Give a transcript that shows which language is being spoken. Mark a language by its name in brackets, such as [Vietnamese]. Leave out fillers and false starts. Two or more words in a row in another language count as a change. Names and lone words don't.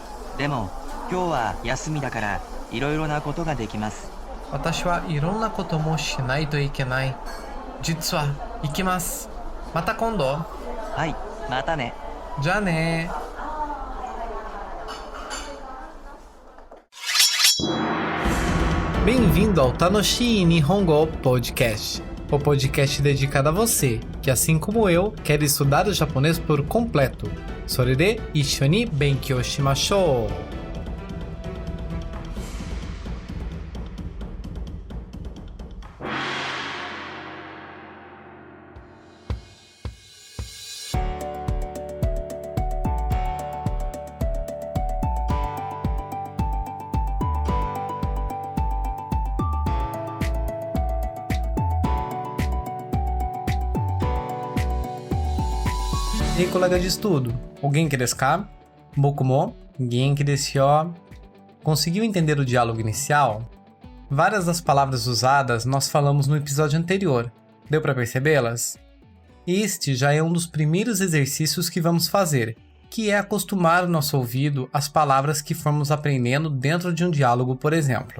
[Japanese] でも今日は休みだからいろいろなことができます。私はいろんなこともしないといけない。実は行きます。また今度。はい、またね。 [Portuguese] じゃあね。Bem-vindo ao Tanoshi Nihongo Podcast, o podcast dedicado a você, que assim como eu, quer estudar o japonês por completo. [Japanese] それで一緒に勉強しましょう! [Portuguese] E aí, colega de estudo, o [Japanese] 元気ですか? 僕も元気ですよ. [Portuguese] Conseguiu entender o diálogo inicial? Várias das palavras usadas nós falamos no episódio anterior. Deu para percebê-las? Este já é um dos primeiros exercícios que vamos fazer, que é acostumar o nosso ouvido às palavras que formos aprendendo dentro de um diálogo, por exemplo.